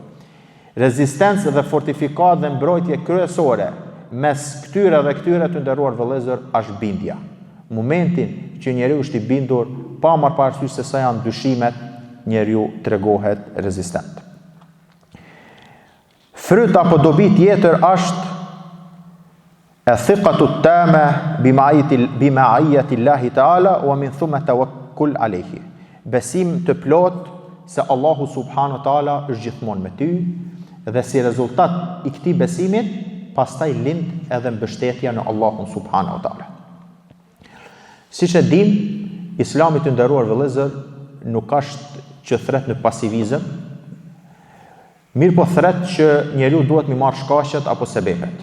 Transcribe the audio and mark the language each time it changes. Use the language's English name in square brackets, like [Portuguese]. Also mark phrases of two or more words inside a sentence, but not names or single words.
[Albanian] Rezistencë dhe fortifikat dhe mbrojtje kryesore mes këtyre dhe këtyre të nderuar vëllezër është bindja. Momentin që njeriu është i bindur pa marrë parasysh se sa janë dyshimet, njeriu tregohet rezistent. Fryt apo dobi tjetër është e [Arabic] ثقة تامة بمعية الله تعالى ومن ثم توكل عليه. [Albanian] Besim të plot se Allahu [Arabic] سبحانه وتعالى [Albanian] është gjithmonë me ty dhe si rezultat i këtij besimit pastaj lind edhe mbështetja në Allahun [Arabic] سبحانه وتعالى. [Albanian] Siç e dim, Islami të nderuar vëllezër nuk është që thret në pasivizëm, mirë po thret që njeriu duhet mi marrë shkaqet apo sebepet.